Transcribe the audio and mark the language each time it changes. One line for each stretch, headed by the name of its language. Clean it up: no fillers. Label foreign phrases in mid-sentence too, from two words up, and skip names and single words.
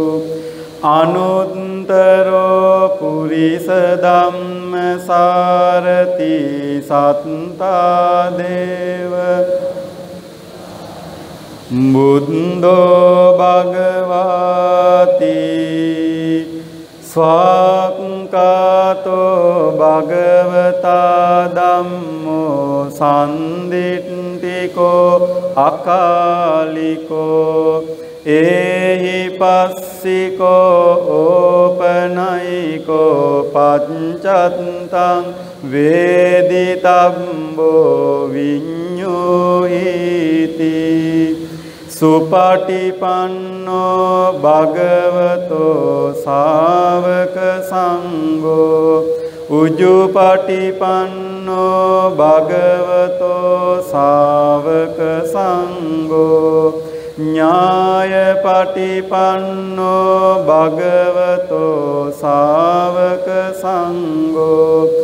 Pali: අනුත්තරෝ පුරිස ධම්මසාරති සත්තා දේව බුද්ධෝ භගවාති ස්වාක්ඛාතෝ භගවතා ධම්මෝ සම්දිට්ඨිකෝ අකාලිකෝ ඒහි පස්සිකෝ ඕපනයිකෝ පච්චත්තං වේදිතබ්බෝ විඤ්ඤෝයිති සුපටිපන්නෝ භගවතෝ ශාවක සංඝෝ උජුපටිපන්නෝ භගවතෝ ශාවක සංඝෝ ඥායපටිපන්නෝ භගවතෝ ශාවක සංඝෝ